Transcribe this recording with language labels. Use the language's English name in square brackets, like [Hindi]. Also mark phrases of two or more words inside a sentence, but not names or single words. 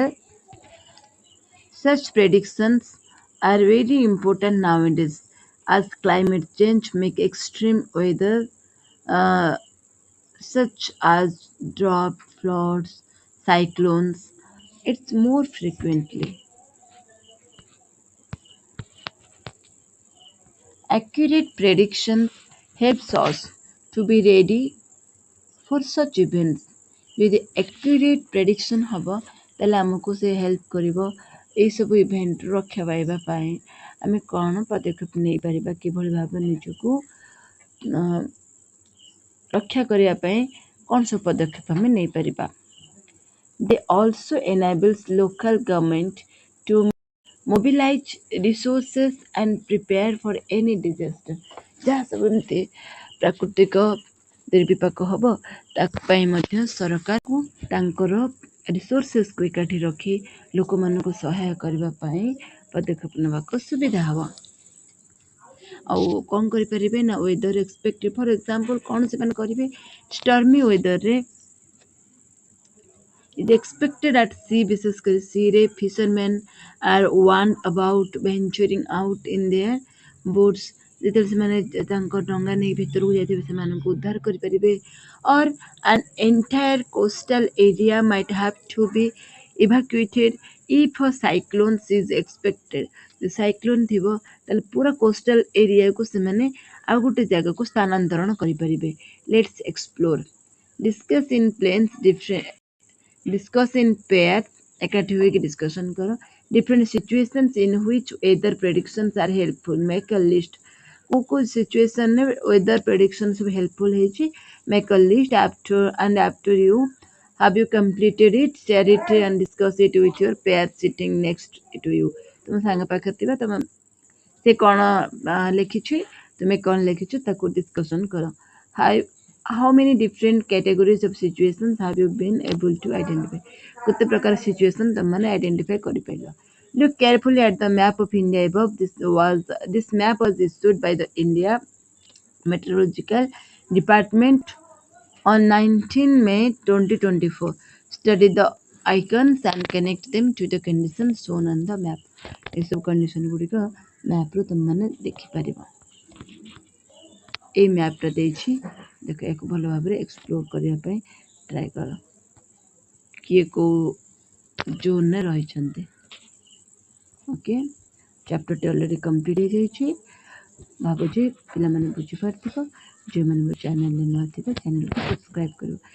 [English] Such predictions are very important nowadays as climate change make extreme weather uh, such as drought, floods, cyclones. It's more frequently. Accurate predictions helps us to be ready for such events. [Odia] ଯଦି [English] accurate prediction [Odia] ହେବ ତାହେଲେ ଆମକୁ ସେ ହେଲ୍ପ କରିବ ଏଇସବୁ ଇଭେଣ୍ଟରୁ ରକ୍ଷା ପାଇବା ପାଇଁ ଆମେ କ'ଣ ପଦକ୍ଷେପ ନେଇପାରିବା କିଭଳି ଭାବରେ ନିଜକୁ ରକ୍ଷା କରିବା ପାଇଁ କ'ଣ ସବୁ ପଦକ୍ଷେପ ଆମେ ନେଇପାରିବା [English] They also enables local government to mobilize resources and prepare for any disaster. [Odia] ଯାହା ସବୁ ଏମିତି ପ୍ରାକୃତିକ ଦୁର୍ବିପାକ ହେବ ତାକୁ ପାଇଁ ମଧ୍ୟ ସରକାରକୁ ତାଙ୍କର ରିସୋର୍ସେସକୁ ଏକାଠି ରଖି ଲୋକମାନଙ୍କୁ ସହାୟ କରିବା ପାଇଁ ପଦକ୍ଷେପ ନେବାକୁ ସୁବିଧା ହେବ ଆଉ କ'ଣ କରିପାରିବେ ନା [English] weather expect for example [Odia] କ'ଣ ସେମାନେ କରିବେ [English] stormy weatherରେ is expected at sea [Odia] ବିଶେଷ କରି [English] seaରେ fishermen are warned about venturing out in their boats [Odia] ଯେତେବେଳେ ସେମାନେ ତାଙ୍କ ଡଙ୍ଗା ନେଇ ଭିତରକୁ ଯାଇଥିବେ ସେମାନଙ୍କୁ ଉଦ୍ଧାର କରିପାରିବେ [English] or an entire coastal area might have to be evacuated if a cyclone is expected [Odia] ଯଦି ସାଇକ୍ଲୋନ୍ ଥିବ ତାହେଲେ ପୁରା [English] coastal areaକୁ [Odia] ସେମାନେ ଆଉ ଗୋଟେ ଜାଗାକୁ ସ୍ଥାନାନ୍ତରଣ କରିପାରିବେ [English] let's explore discuss in pair [Odia] ଏକାଠି ହୋଇକି ଡିସ୍କସନ୍ କର [English] different situations in which weather predictions are helpful make a list କୋଉ situationରେ weather prediction [Odia] ସବୁ ହେଲ୍ପଫୁଲ୍ ହେଇଛି [English] make a list after you have you completed it share it and discuss it with your pair sitting next to you [Odia] ତୁମ ସାଙ୍ଗ ପାଖରେ ଥିବା ତମ ସେ କ'ଣ ଲେଖିଛି ତୁମେ କ'ଣ ଲେଖିଛ ତାକୁ ଡିସ୍କସନ୍ କର [English] how many different categories of situations have you been able to identify [Odia] କେତେ ପ୍ରକାର ସିଚୁଏସନ୍ ତୁମମାନେ ଆଇଡେଣ୍ଟିଫାଏ କରିପାରିଲ [English] Look carefully at the map of India above. This map was issued by the India Meteorological Department on 19 May 2024. Study the icons and connect them to the conditions shown on the map. [Odia] ଏସବୁ କଣ୍ଡିସନ୍ ଗୁଡ଼ିକ ମ୍ୟାପ୍ରୁ ତୁମମାନେ ଦେଖିପାରିବ ଏଇ ମ୍ୟାପ୍ଟା ଦେଇଛି ଦେଖ ୟାକୁ ଭଲ ଭାବରେ ଏକ୍ସପ୍ଲୋର କରିବା ପାଇଁ ଟ୍ରାଏ କର କିଏ କେଉଁ ଜୋନ୍ରେ ରହିଛନ୍ତି [English] OK chapterଟି already complete [Odia] ହେଇଯାଇଛି ଭାବୁଛି ପିଲାମାନେ ବୁଝିପାରିଥିବ ଯେଉଁମାନେ ମୋ ଚ୍ୟାନେଲରେ ନୂଆ ଥିବେ ଚ୍ୟାନେଲକୁ ସବସ୍କ୍ରାଇବ୍ କରିବ।